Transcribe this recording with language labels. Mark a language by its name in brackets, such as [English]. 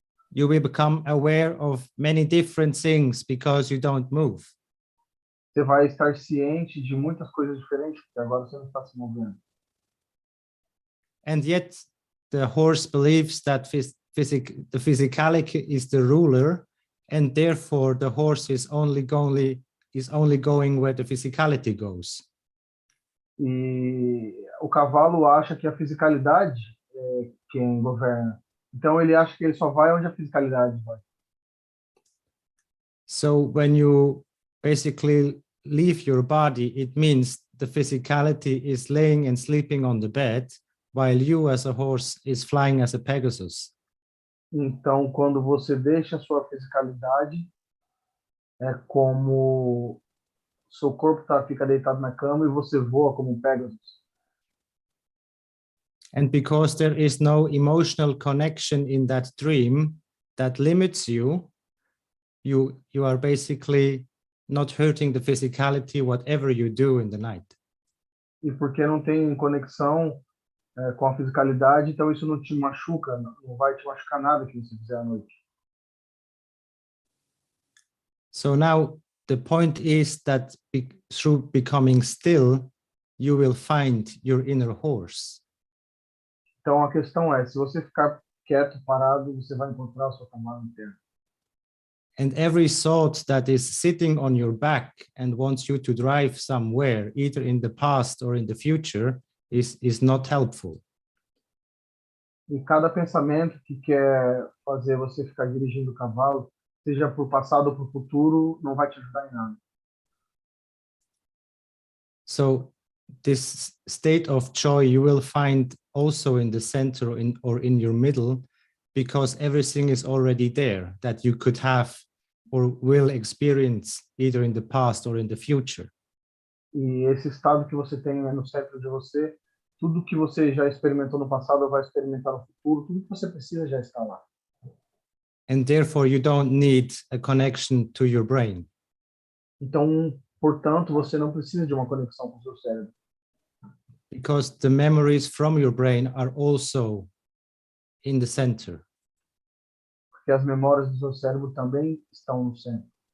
[English] you will become aware of many different things because you don't move. [Portuguese] você vai estar ciente de muitas coisas diferentes, porque agora você não está se movendo. [English] And yet the horse believes that the physicality is the ruler, and therefore the horse is only going where the physicality goes. [Portuguese] E o cavalo acha que a fisicalidade é quem governa. Então ele acha que ele só vai onde a fisicalidade vai. [English] So when you basically leave your body, it means the physicality is laying and sleeping on the bed, while you as a horse is flying as a Pegasus. [Portuguese] Então, quando você deixa a sua fisicalidade, é como seu corpo fica deitado na cama e você voa como um Pegasus. [English] And because there is no emotional connection in that dream that limits you, you are basically not hurting the physicality whatever you do in the night. [Portuguese] E porque não tem conexão com a fisicalidade, então isso não te machuca, não vai te machucar nada que você fizer à noite. [English] So now the point is that through becoming still, you will find your inner horse. [Portuguese] Então a questão é, se você ficar quieto, parado, você vai encontrar o seu cavalo interno. [English] And every thought that is sitting on your back and wants you to drive somewhere, either in the past or in the future, is not helpful. [Portuguese] E cada pensamento que quer fazer você ficar dirigindo o cavalo, seja por passado ou por futuro, não vai te ajudar em nada. [English] So this state of joy you will find also in the center or in your middle, because everything is already there that you could have or will experience either in the past or in the future. [Portuguese] E esse estado que você tem no centro de você, tudo que você já experimentou no passado ou vai experimentar no futuro, tudo que você precisa já está lá. [English] And therefore you don't need a connection to your brain. [Portuguese] Então, portanto, você não precisa de uma conexão com o seu cérebro. [English] Because the memories from your brain are also in the center. [Portuguese] Porque as memórias do seu cérebro também estão no centro.